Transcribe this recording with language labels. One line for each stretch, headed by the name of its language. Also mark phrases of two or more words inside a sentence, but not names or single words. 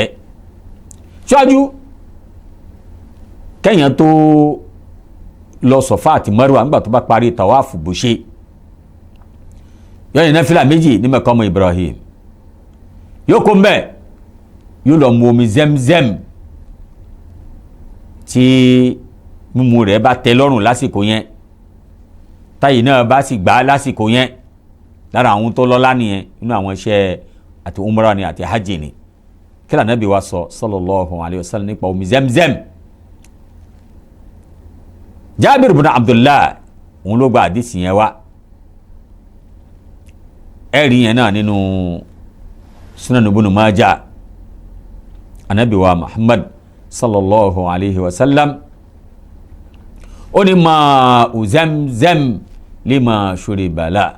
Yoruba: Ṣáájú kẹ́yìn tó lọ Sọ̀fà àti Márùwà nígbà tó bá parí tàwáàfù bó ṣe yóò yẹn náfìlà méjì ní maqamu Ibrahim, yóò kó mbẹ́ yóò lọ mu omi Zemzem tí mímu rẹ̀ bá tẹ́ lọ́rùn lásìkò yẹn, táyì náà bá sì gbà lásìkò yẹn. Lára àwọn tó lọ́lá nìyẹn nínú àwọn iṣẹ́ àti umra ni àti hajj ni. Kí ló Ànábì wa sọ
Arabic: صلى الله عليه وسلم
Yoruba: nípa omi Zemzem? Jabir ibn Abdullah òun ló gba àdìsí yẹn wá. Ẹ̀rí yẹn náà nínú Sunan Ibn Majah. Ànábì wa Muhammad
Arabic: صلى الله عليه وسلم
Yoruba: ó ní
Arabic: ماء زمزم لما شرب له.